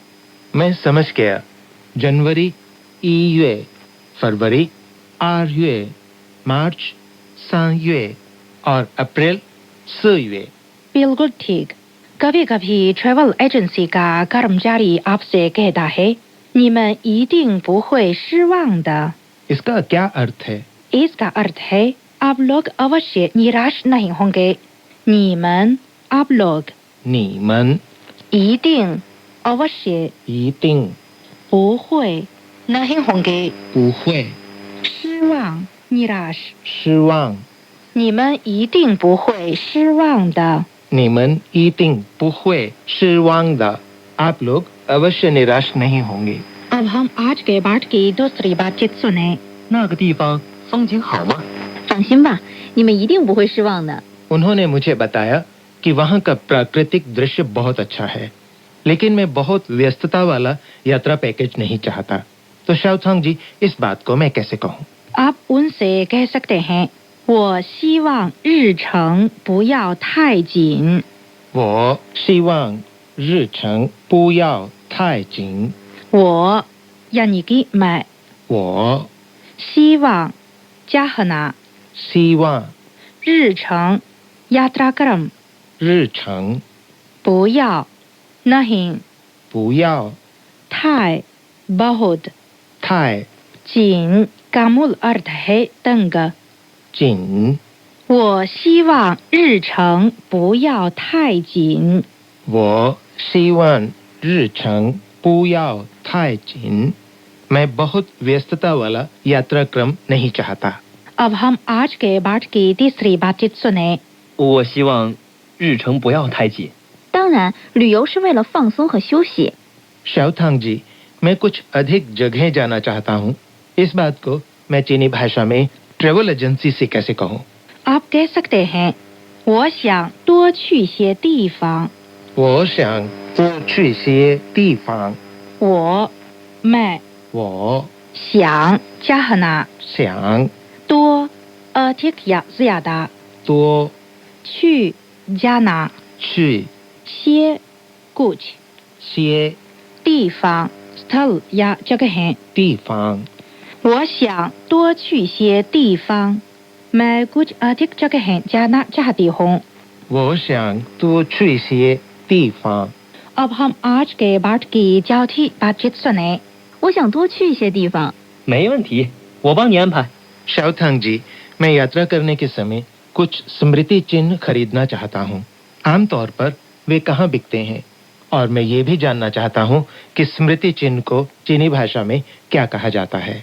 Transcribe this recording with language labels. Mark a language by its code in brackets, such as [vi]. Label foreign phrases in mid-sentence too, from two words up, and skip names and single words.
[hi] मैं समझ गया। जनवरी 1月 फरवरी 2月 मार्च 3月 और अप्रैल 4月 बिल्कुल ठीक। कभी कभी ट्रैवल एजेंसी का कर्मचारी आपसे कहता है [zh] 你们一定不会失望的। [hi] इसका क्या अर्थ है? इसका अर्थ है आप लोग अवश्य निराश नहीं होंगे। 你们 आप लोग, [zh] 你们 [hi] 一定 अवश्य [zh] 一定 [hi] 不会 नहीं होंगे, [zh] 不会 [hi] 失望 निराश। [zh] 失望你们一定不会失望的。你们一定不会失望的 [hi] आप लोग अवश्य निराश नहीं होंगे। अब हम आज के पाठ की दूसरी बातचीत सुने। [zh] 那个地方风景好吗？放心吧，你们一定不会失望的。 [hi] उन्होंने मुझे बताया कि वहाँ का प्राकृतिक दृश्य बहुत अच्छा है, लेकिन मैं बहुत व्यस्तता वाला यात्रा पैकेज नहीं चाहता। तो शाओथांग जी, इस बात को मैं कैसे कहूँ? आप उनसे कह सकते हैं [zh] 我希望日程不要太紧。我希望日程不要太紧。 [hi] 我 यानी कि मैं, [zh] 我 [hi] 希望 चाहना, [zh] 希望 [hi] 日程 यात्राक्रम, [zh] 日程 [hi] 不要 नहीं, [zh] 不要 [hi] 太 बहुत, [zh] 太 [hi] 紧 का मूल अर्थ है तंग। [zh] 紧。我希望日程不要太紧。我希望日程不要太紧। [hi] मैं बहुत व्यस्तता वाला यात्रा क्रम नहीं चाहता। अब हम आज के पाठ की तीसरी बातचीत सुने। [zh] 我希望日程不要太紧。当然，旅游是为了放松和休息。 [hi] शाओथांग जी, मैं कुछ अधिक जगह जाना चाहता हूँ। इस बात को मैं चीनी भाषा में [en] travel agency [hi] से कैसे कहूँ? आप कह सकते हैं [zh] 我想多去些地方。我想多去些地方。 [hi] 我 मैं [zh] 我 [hi] 想 चाहना, [zh] 想 [hi] 多 अधिक या ज्यादा, [zh] 多 [hi] 去 जाना, [zh] 去 [hi] 些 कुछ, [zh] 些 [hi] 地方 स्थल या जगह। [zh] 地方。我想多去些地方。 [hi] मैं कुछ अधिक जगह जाना चाहती हूँ। [zh] 我想多去些地方。 [hi] अब हम आज के पाठ की चौथी बातचीत सुने। [zh] 我想多去一些地方。没问题，我帮你安排。 [hi] शाओथांग जी, मैं यात्रा करने के समय कुछ स्मृति चिन्ह खरीदना चाहता हूँ। आमतौर पर वे कहाँ बिकते हैं, और मैं ये भी जानना चाहता हूँ कि स्मृति चिन्ह को चीनी भाषा में क्या कहा जाता है।